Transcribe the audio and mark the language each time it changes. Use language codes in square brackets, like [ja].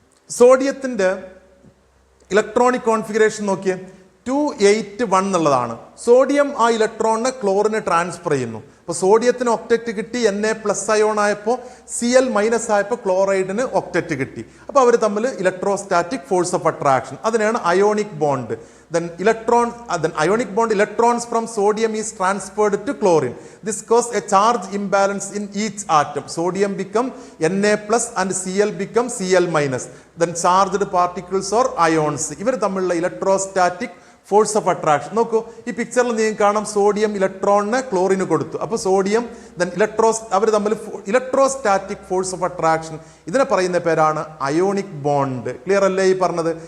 [ml] സോഡിയത്തിന്റെ electronic configuration നോക്കിയേ. 281 എന്നുള്ളതാണ്. Sodium ആ ഇലക്ട്രോണിനെ ക്ലോറിന് ട്രാൻസ്ഫർ ചെയ്യുന്നു. അപ്പോൾ സോഡിയത്തിന് ഒക്ടറ്റ് കിട്ടി, Na+ അയോൺ ആയപ്പോൾ Cl- ആയപ്പോൾ ക്ലോറൈഡിന് ഒക്ടറ്റ് കിട്ടി. അപ്പോൾ അവർ തമ്മിൽ ഇലക്ട്രോസ്റ്റാറ്റിക് ഫോഴ്സ് ഓഫ് അട്രാക്ഷൻ, അതിനാണ് ionic bond. [en] Then ionic bond electrons from sodium is transferred to chlorine. This causes a charge imbalance in each atom. Sodium become Na+ and Cl become Cl-. Then charged particles or ions. [ml] ഇവർ തമ്മിലുള്ള electrostatic force of attraction നോക്കൂ. ഈ പിക്ചറിൽ നിങ്ങൾക്ക് കാണാം sodium ഇലക്ട്രോണിനെ ക്ലോറിന് കൊടുത്തു. അപ്പോൾ സോഡിയം അവർ തമ്മിൽ ഇലക്ട്രോസ്റ്റാറ്റിക് ഫോഴ്സ് ഓഫ് അട്രാക്ഷൻ, ഇതിനെ പറയുന്ന പേരാണ് അയോണിക് ബോണ്ട്. ക്ലിയർ അല്ലേ ഈ പറഞ്ഞത്?